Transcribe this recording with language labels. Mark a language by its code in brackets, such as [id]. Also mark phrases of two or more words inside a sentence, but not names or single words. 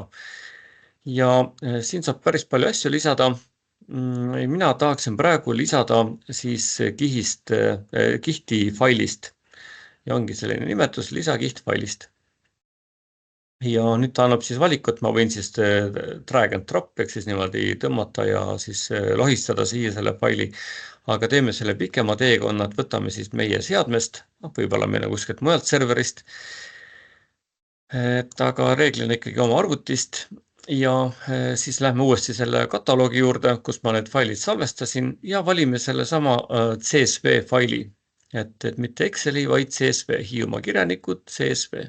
[et] Ja siin saab päris palju asju lisada. Mina tahaksin praegu lisada siis kihti failist ja ongi selline nimetus lisakiht failist. Ja nüüd ta annab siis valikut, ma võin siis [en] drag and drop [et] ehk siis niimoodi tõmmata ja siis lohistada siia selle faili, aga teeme selle pikema teekonna, et võtame siis meie seadmest, võib-olla meile kuskilt mujalt serverist, aga reeglina ikkagi oma arvutist ja siis lähme uuesti selle kataloogi juurde, kus ma need failid salvestasin ja valime selle sama CSV faili, et mitte Exceli, vaid CSV, Hiiumaa kirjanikud, CSV.